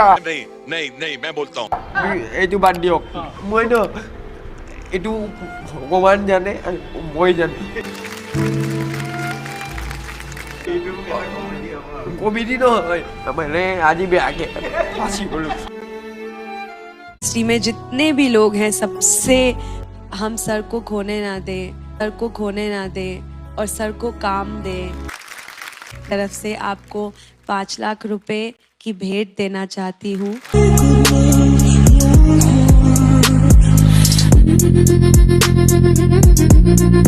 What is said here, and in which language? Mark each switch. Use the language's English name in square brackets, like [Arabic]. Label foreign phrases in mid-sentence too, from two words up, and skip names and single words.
[Hindi] नहीं नहीं नहीं, मैं बोलता हूँ। [Assamese] এইটো বাদ দিয়ক মই ন এইটো ভগৱান জানে আৰু মই জানো কমেডি নহয় মানে আজি বেয়াকে ফাঁচি গ'লো [Hindi] इंडस्ट्री में जितने भी लोग हैं सबसे हम सर को खोने ना दें, सर को खोने ना दें और सर को काम दें। तरफ से आपको 5 लाख रुपए की भेंट देना चाहती हूँ।